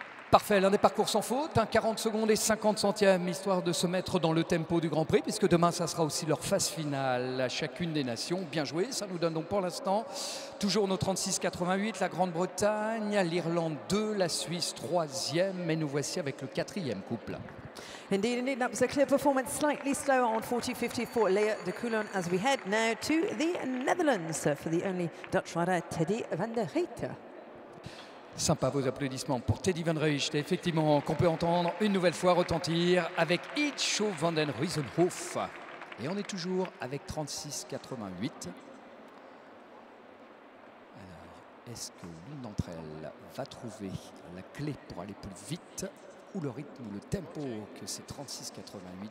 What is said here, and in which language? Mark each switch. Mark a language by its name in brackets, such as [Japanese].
[French] Parfait, l'un des parcours sans faute, 40 secondes et 50 centièmes, histoire de se mettre dans le tempo du Grand Prix, puisque demain, ça sera aussi leur phase finale à chacune des nations. Bien joué, ça nous donne donc pour l'instant toujours nos 36,88, la Grande-Bretagne, l'Irlande 2, la Suisse 3e, et nous voici avec le 4e couple. [English] Indeed, that was a clear performance, slightly slower on 40.50 for Lea de Coulon as we head now to the Netherlands for the only Dutch rider, Teddy van der Reijten. [French] Sympa vos applaudissements pour Teddy van Reijten, effectivement, qu'on peut entendre une nouvelle fois retentir avec Itcho van den Riesenhof. Et on est toujours avec 36,88. Alors, est-ce que l'une d'entre elles va trouver la clé pour aller plus vite ou le rythme ou le tempo que c'est 36,88?